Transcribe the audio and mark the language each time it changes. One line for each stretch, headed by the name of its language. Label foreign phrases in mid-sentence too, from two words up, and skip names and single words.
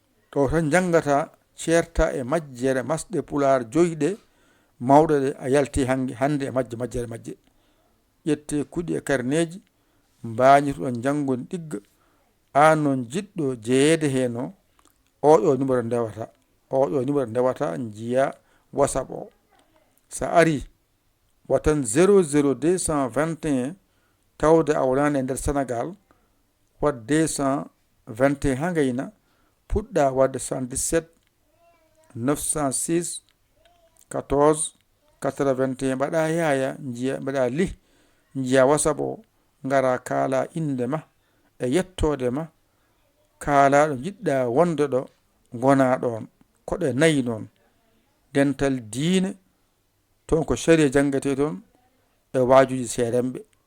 Fula: Ɗo tan jangata, ceerta e majjere masɗe Pulaar joyi ɗe, mawɗe ɗe, a yalti hange, hande e majje, majjere majje. Ƴette kuɗi e karneji, mbañitoɗon jangon ɗigga. An non jiɗɗo jeeyede hen o, o ɗo numéro ndewata. O ɗo numéro ndewata, njiya WhatsApp o. Sa ari, watan zéro zéro deux cent vingt et un, tawde a wonani e nder Sénégal, wat deux cent vingt et un ha ngayna, puɗɗa wadde soixante-dix-sept, neuf cent six, quatorze, quatre-vingt et un. Mbaɗa yaya, njiya, mbaɗa li, njiya WhatsApp o, ngara kaala inde ma, e yettode ma, kaala ɗo jiɗɗa wonde ɗo, gona ɗon. Koɗe nayi noon. Dental diine, toon ko sharia jangete toon, e waajuji seeɗenɓe.